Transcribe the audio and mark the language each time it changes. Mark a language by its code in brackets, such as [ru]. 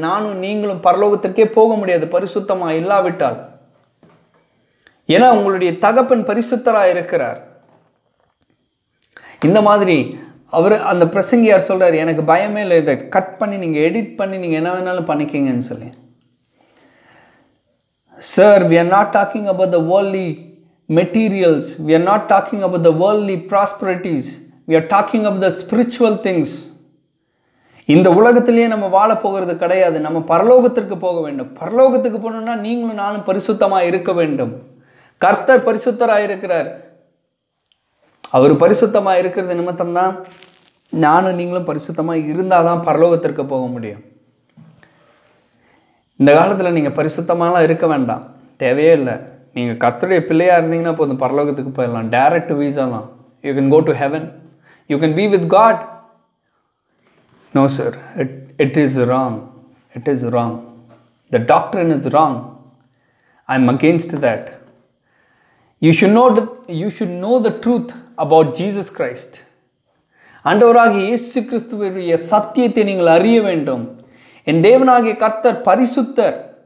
[ta] நானும் நீங்களும் பரலோகத்திற்கே போக முடியாது பரிசுத்தமாக இல்லாவிட்டால். ஏன்னா உங்களுடைய தகப்பன் பரிசுத்தராக இருக்கிறார். இந்த மாதிரி அந்த பிரசங்கியார் சொல்கிறார், எனக்கு பயமே இல்லை, இதை கட் பண்ணி நீங்கள் எடிட் பண்ணி நீங்கள் என்ன வேணாலும் பண்ணிக்கிங்கன்னு சொல்லி. [en] Sir, we are not talking about the worldly materials, we are not talking about the worldly prosperities, we are talking about the spiritual things. [ta] இந்த உலகத்திலேயே நம்ம வாழ போகிறது கிடையாது, நம்ம பரலோகத்திற்கு போக வேண்டும். பரலோகத்துக்கு போகணும்னா நீங்களும் நானும் பரிசுத்தமாக இருக்க வேண்டும். கர்த்தர் பரிசுத்தராக இருக்கிறார். அவர் பரிசுத்தமாக இருக்கிறது நிமித்தம் தான் நானும் நீங்களும் பரிசுத்தமாக இருந்தால் தான் பரலோகத்திற்கு போக முடியும். இந்த காலத்தில் நீங்கள் பரிசுத்தமாலாம் இருக்க வேண்டாம், தேவையே இல்லை. நீங்கள் கர்த்தருடைய பிள்ளையாக இருந்தீங்கன்னா போதும், பரலோகத்துக்கு போயிடலாம். Direct வீசாலாம். [en] You can go to heaven, you can be with God. No sir, it is wrong. It is wrong. The doctrine is wrong. I am against that. You should know the truth about Jesus Christ. [ta] ஆண்டவராகிய இயேசு கிறிஸ்துவுடைய சத்தியத்தை நீங்கள் அறிய வேண்டும். என் தேவனாகிய கர்த்தர் பரிசுத்தர்.